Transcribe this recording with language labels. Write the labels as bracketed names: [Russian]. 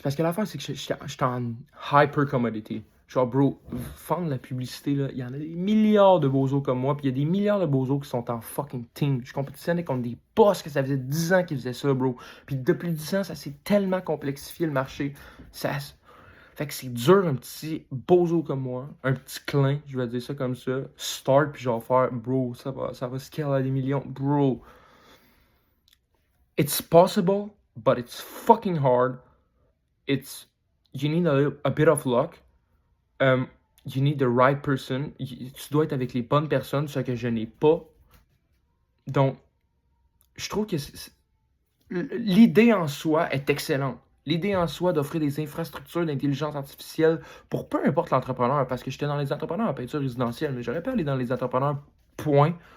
[French] Parce que l'affaire, c'est que j'étais en hyper commodity. Genre, bro, vendre la publicité, là, il y en a des milliards de bozos comme moi, puis il y a des milliards de bozos qui sont en fucking team. Je compétitionnais contre des boss que ça faisait 10 ans qu'ils faisaient ça, bro. Puis depuis 10 ans, ça s'est tellement complexifié le marché. Fait que c'est dur, un petit bozo comme moi, un petit clin, je vais dire ça comme ça, start, puis genre faire, bro, ça va scale à des millions. [English] Bro, it's possible, but it's fucking hard. You need a bit of luck. You need the right person. [French] Tu dois être avec les bonnes personnes, ce que je n'ai pas. Donc, je trouve que l'idée en soi est excellente. L'idée en soi d'offrir des infrastructures d'intelligence artificielle pour peu importe l'entrepreneur, parce que j'étais dans les entrepreneurs en peinture résidentielle, mais j'aurais pu aller dans les entrepreneurs, point.